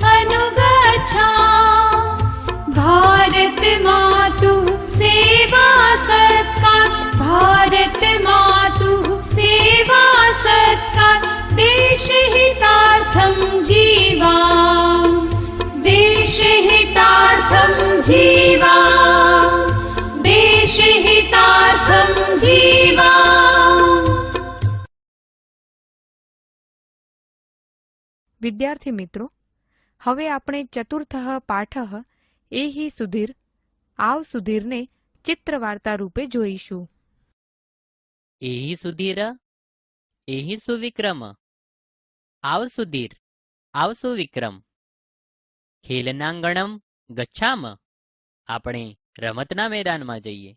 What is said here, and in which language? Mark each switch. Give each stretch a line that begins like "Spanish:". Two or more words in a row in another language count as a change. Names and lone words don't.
Sanskrit: अनुगच्छामि भारत मातुः सेवा सत्कार भारत मातुः सेवा सत्कार देशहितार्थं जीवामि देशहितार्थं जीवामि देशहितार्थं जीवामि।
Gujarati: વિદ્યાર્થી મિત્રો, हवे આપણે
Sanskrit: ચતુર્થઃ પાઠઃ એહિ સુધીર
Gujarati: આવ સુધીરને ચિત્રવાર્તા રૂપે જોઈશું.
Sanskrit: એહિ સુધીર એહિ સુવિક્રમ
Gujarati: આવ સુધીર આવ સુવિક્રમ
Sanskrit: ખેલનાંગણમ ગચ્છામ
Gujarati: આપણે રમતના મેદાનમાં જઈએ.